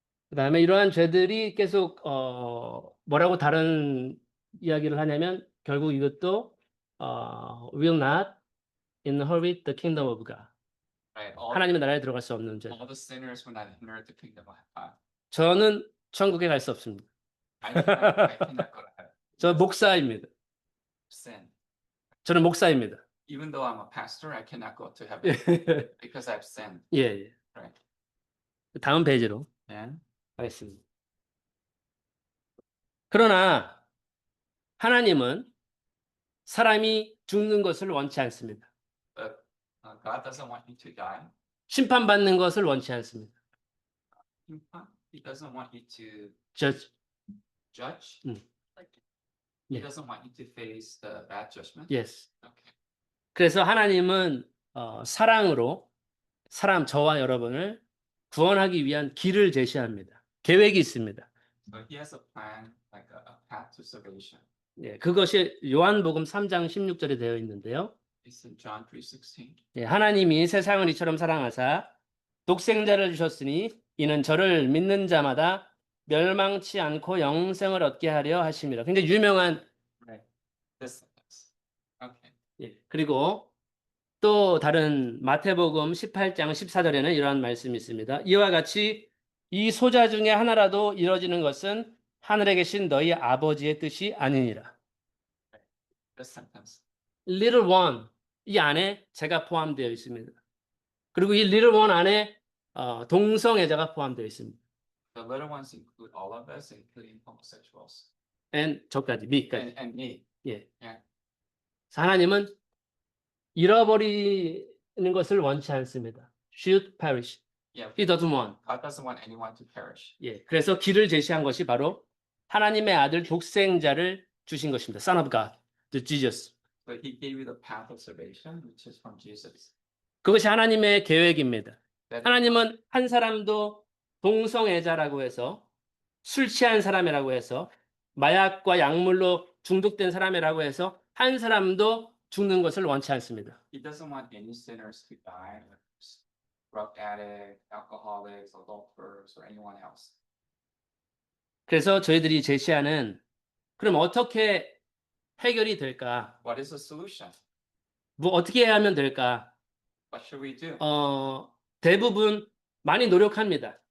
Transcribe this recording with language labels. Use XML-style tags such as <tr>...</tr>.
<ko>그다음에 이러한 죄들이 계속 뭐라고 다른 이야기를 하냐면 결국 이것도</ko> <en>will not inherit the kingdom of God. Right?</en> <ko>하나님의 나라에 들어갈 수 없는 죄.</ko> <en>All the sinners will not inherit the kingdom of God.</en> <ko>저는 천국에 갈 수 없습니다.</ko> <en>I cannot go to heaven.</en> <ko>저 목사입니다.</ko> <en>Sin.</en> <ko>저는 목사입니다.</ko> <en>Even though I'm a pastor, I cannot go to heaven</en> <ko>예,</ko> <en>because I've sinned.</en> <ko>예.</ko> <en>Right?</en> <ko>다음 페이지로</ko> <en>And</en> <ko>하겠습니다. 그러나 하나님은 사람이 죽는 것을 원치 않습니다.</ko> <en>but God doesn't want you to die.</en> <ko>심판받는 것을 원치 않습니다.</ko> <en>He doesn't want you to Judge. judge. Like, he Yeah. doesn't want you to face the bad judgment. Yes. Okay.</en> <ko>그래서 하나님은 사랑으로 저와 여러분을 구원하기 위한 길을 제시합니다. 계획이 있습니다.</ko> <en>So he has a plan, like a path to salvation.</en> <ko>예, 그것이 요한복음 3장 16절에 되어 있는데요.</ko> <en>It's in John 3:16.</en> <ko>예, 하나님이 세상을 이처럼 사랑하사 독생자를 주셨으니 이는 저를 믿는 자마다 멸망치 않고 영생을 얻게 하려 하심이라. 굉장히 유명한</ko> <en>Right. This sentence. Okay.</en> <ko>예, 그리고 또 다른 마태복음 18장 14절에는 이러한 말씀이 있습니다. 이와 같이 이 소자 중에 하나라도 이루어지는 것은 하늘에 계신 너희 아버지의 뜻이 아니니라.</ko> <en>This sentence. Little one</en> <ko>이 안에 제가 포함되어 있습니다. 그리고 이</ko> <en>little one</en> <ko>안에 동성애자가 포함되어 있습니다.</ko> <en>The little ones include all of us, including homosexuals. and</en> <ko>저까지 미까지.</ko> <en>And me.</en> <ko>예.</ko> <en>Yeah.</en> <ko>하나님은 잃어버리는 것을 원치 않습니다.</ko> <en>Should perish. Yeah. He doesn't want. God doesn't want anyone to perish.</en> <ko>예. 그래서 길을 제시한 것이 바로 하나님의 아들 독생자를 주신 것입니다.</ko> <en>Son of God, the Jesus. But he gave you the path of salvation, which is from Jesus.</en> <ko>그것이 하나님의 계획입니다.</ko> <en>That</en> <ko>하나님은 한 사람도 동성애자라고 해서 술 취한 사람이라고 해서 마약과 약물로 중독된 사람이라고 해서 한 사람도 죽는 것을 원치 않습니다.</ko> <en>he doesn't want any sinners to die, like drug addicts, alcoholics, adulterers, or anyone else.</en> <ko>그래서 저희들이 제시하는 그럼 어떻게 해결이 될까?</ko> <en>What is the solution?</en> <ko>뭐 어떻게 해야 하면 될까?</ko> <en>What should we do?</en> <ko>대부분 많이 노력합니다.</ko>